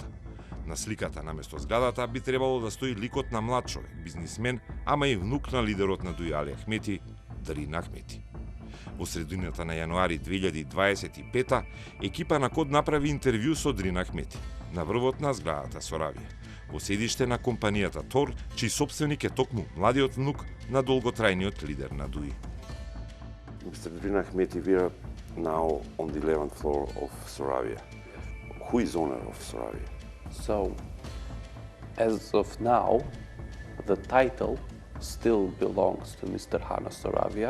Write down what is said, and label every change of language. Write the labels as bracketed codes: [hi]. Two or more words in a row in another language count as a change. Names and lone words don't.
[mk] На сликата наместо зградата би требало да стои ликот на млад човек, бизнисмен, ама и внук на лидерот на ДУИ Али Ахмети, Дрин Ахмети. Во средината на јануари 2025 екипа на Код направи интервју со Дрин Ахмети на врвот на зградата Соравија, во седиште на компанијата Тор, чиј собственик е токму младиот внук на долготрајниот лидер на ДУИ. [en] Mr. Drin Ahmeti, we are now on the 11th floor of Soravia. Who is owner of Soravia? So, as of now, the title still belongs to Mr. Hana Soravia.